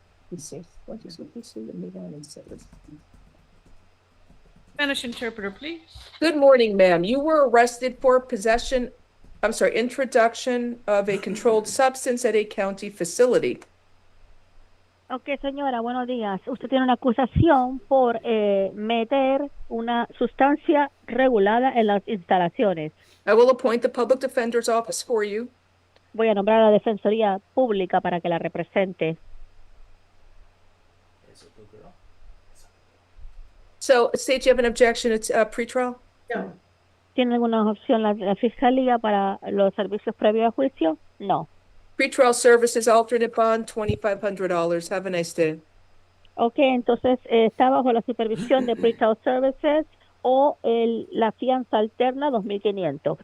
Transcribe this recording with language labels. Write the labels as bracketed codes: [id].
[en] Let's see, what is what you see, let me down and say this. Spanish interpreter, please. Good morning, ma'am. You were arrested for introduction of a controlled substance at a county facility. [es] Ok, señora, buenos días. Usted tiene una acusación por meter una sustancia regulada en las instalaciones. [en] I will appoint the public defender's office for you. [es] Voy a nombrar a la Defensoría Pública para que la represente. [en] So, state you have an objection, it's pretrial? No. [es] ¿Tiene alguna opción la Fiscalía para los servicios previos a juicio? No. [en] Pretrial services, alternate bond, $2,500. Have a nice day. [es] Ok, entonces está bajo la supervisión de Pretrial Services o la fianza alterna 2.500.